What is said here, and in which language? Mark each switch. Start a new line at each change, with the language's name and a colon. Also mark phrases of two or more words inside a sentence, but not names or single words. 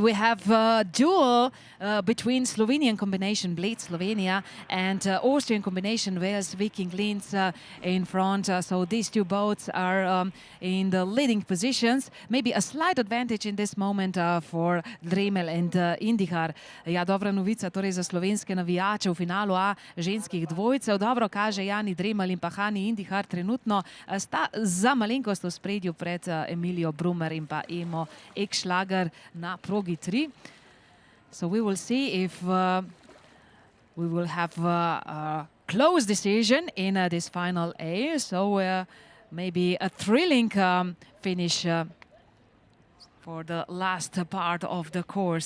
English: we have a duel between Slovenian combination Bled Slovenia and Austrian combination Wales Viking Linz in front. So these two boats are in the leading positions. Maybe a slight advantage in this moment for Dremelj and Indihar.
Slovenian: Ja, dobra novica torej za slovenske navijače v finalu A ženskih dvojcev. Dobro kaže Jani Dremelj in pa Hani Indihar trenutno sta za malenkost v spredju pred Emilijo Brummer in pa Emo Ekschlager na progi 3.
English: So we will see if we will have a close decision in this final A. So maybe a thrilling finish for the last part of the course.